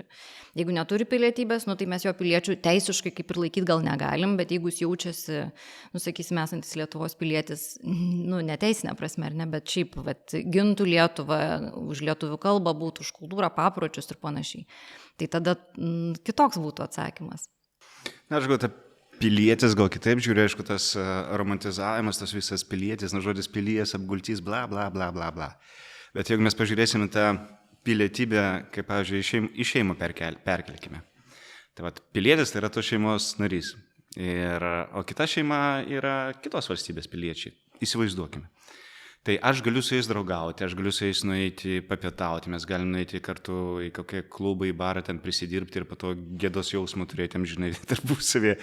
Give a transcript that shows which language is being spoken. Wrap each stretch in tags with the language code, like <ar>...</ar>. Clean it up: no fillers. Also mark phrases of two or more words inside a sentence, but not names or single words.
<lt>Jeigu neturi pilietybės, nu, tai mes jo piliečių teisiškai kaip ir laikyti gal negalim, bet jeigu jis jaučiasi, nu, sakysime, esantis Lietuvos pilietis, nu, neteisinė prasme, ar ne, bet šiaip, vat, gintų Lietuvą, už lietuvių kalbą būtų, už kultūrą, papročius ir panašiai. Tai tada kitoks būtų atsakymas. Na, aš gal tą pilietis gal kitaip žiūriu, aišku, tas romantizavimas, tas visas pilietis, nu, žodis pilies, apgultys, bla, bla, bla, bla, bla. Bet jeigu mes pažiūrėsime tą pilietybę, kaip, pavyzdžiui, iš šeimų perkelkime. Tai vat, pilietis tai yra tos šeimos narys. O kita šeima yra kitos valstybės piliečiai. Įsivaizduokime. Tai aš galiu su jais draugauti, aš galiu su jais nueiti papietauti, mes galim nueiti kartu į kokią klubą, į barą, ten prisidirbti ir po to gėdos jausmų turėti, žinai, tarpusavėje.</lt>